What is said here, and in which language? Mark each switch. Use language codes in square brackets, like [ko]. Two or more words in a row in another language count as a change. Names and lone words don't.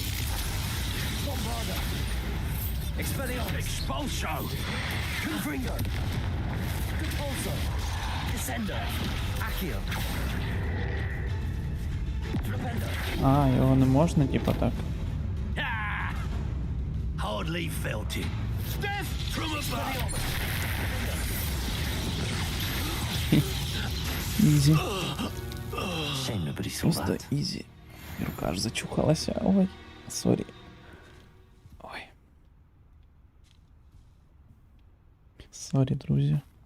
[uk] Bombarda. Expelliarmus. Expulso. Confringo. Compulso. Descender. Accio. Flipendo. А, його не можна, типа так. [en] Ah! Hardly felt it. Death from above. [uk] Ізі. [en] Shame nobody saw [uk] Просто [en] that. [uk] ізі. Рука аж зачухалася. Ой, сорі. Ой. Сорі, друзі.